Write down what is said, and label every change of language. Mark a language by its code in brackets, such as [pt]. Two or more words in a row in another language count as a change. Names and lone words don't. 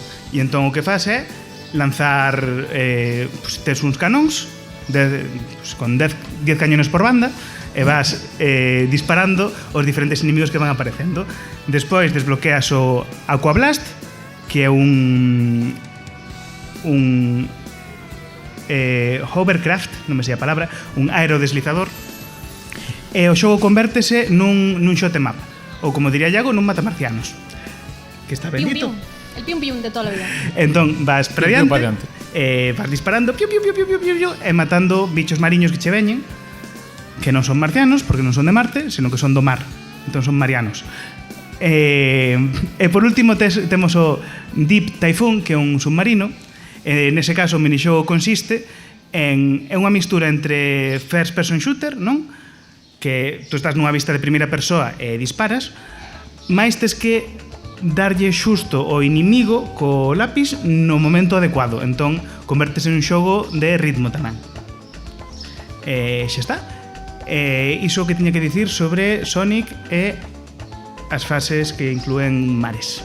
[gl] E entón o que faz é lanzar tes uns canóns con 10 cañones por banda e vas disparando os diferentes inimigos que van aparecendo. Despois desbloqueas o Aquablast, que é un hovercraft, non me sei a palabra, un aerodeslizador, e o xogo convértese nun [en] shot em up, [gl] ou como diría Iago, nun matamarcianos, que está bendito. El pium-pium de toda a vida. Entón vas para diante, vas disparando piu, piu, piu, piu, piu, piu, e matando bichos mariños que che veñen, que non son marcianos, porque non son de Marte, senón que son do mar, entón son marianos. E por último temos o Deep Typhoon, que é un submarino. Nese caso o minixogo consiste en unha mistura entre [en] first person shooter, [gl] non? Que tú estás nunha vista de primeira persoa e disparas, mais tes que darlle xusto ao inimigo co lápis no momento adecuado, entón convértese en un xogo de ritmo tamén. Xa está. Iso que tiña que dicir sobre Sonic e as fases que inclúen mares.